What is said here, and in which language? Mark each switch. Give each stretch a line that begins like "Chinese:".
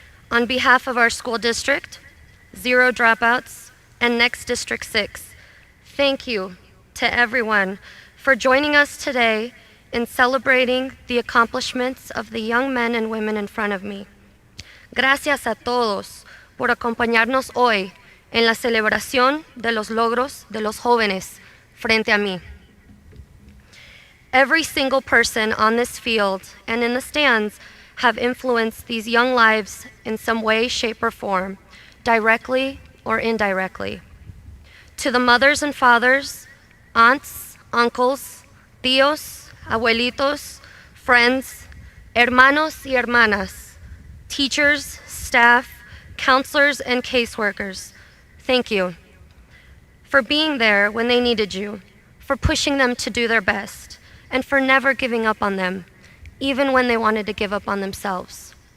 English: On behalf of our school district, Zero Dropouts, and Next District 6, thank you to everyone for joining us today in celebrating the accomplishments of the young men and women in front of me.
Spanish: Gracias a todos por acompañarnos hoy en la celebración de los logros de los jóvenes frente a mí.
English: Every single person on this field and in the stands have influenced these young lives in some way, shape, or form, directly or indirectly. To the mothers and fathers, aunts, uncles, tíos, abuelitos, friends,
Spanish: hermanos y hermanas,
English: teachers, staff, counselors, and caseworkers, thank you for being there when they needed you, for pushing them to do their best, and for never giving up on them, even when they wanted to give up on themselves.